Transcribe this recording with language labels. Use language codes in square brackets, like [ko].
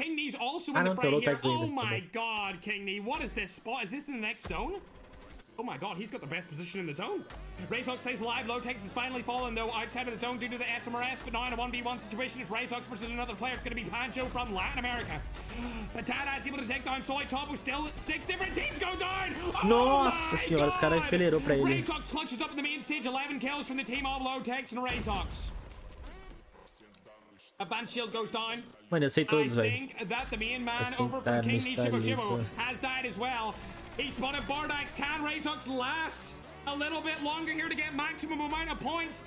[en] Kingkney's also in the fray here. Oh my god, Kingkney. What is this spot? Is this in the next zone? Oh my god, he's got the best position in the zone. Razox stays alive. LowTex has finally fallen, though, outside of the zone due to the SMRS, but now in a 1v1 situation, it's Razox versus another player. It's going to be Pancho from Latin America. Patata is able to take down Soy Topo. Still 6 different teams go down. [pt] Nossa senhora, os caras enfileiram pra ele. [en] Razox clutches up in the main stage. 11 kills from the team of LowTex and Razox. A ban shield goes down. [pt] Mano, eu sei todos, velho. [en] I think that the main man over from Kingkney Shibo has died as well. He spotted Bardax. Can Razox last a little bit longer here to get maximum amount of points?